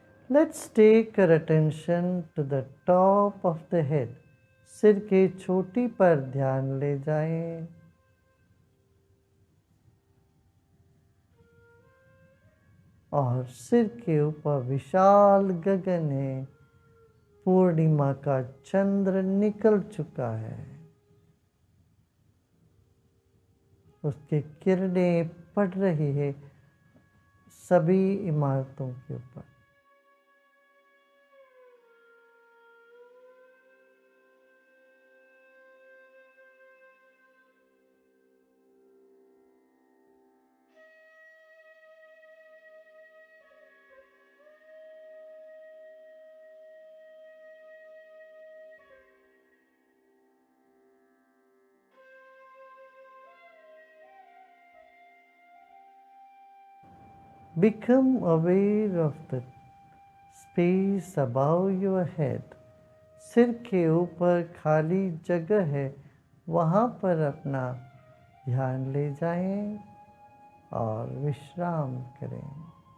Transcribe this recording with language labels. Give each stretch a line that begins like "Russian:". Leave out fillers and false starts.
English: Let's take our attention to the top of the head.
Hindi: सिर के चोटी पर ध्यान ले जाएं। और सिर के ऊपर विशाल गगन है, पूर्णिमा का चंद्र निकल चुका है, उसके किरणें पड़ रही है सभी इमारतों के ऊपर।
English: Become aware of the space above your head.
Hindi: सिर के ऊपर खाली जगह है, वहाँ पर अपना ध्यान ले जाएं और विश्राम करें.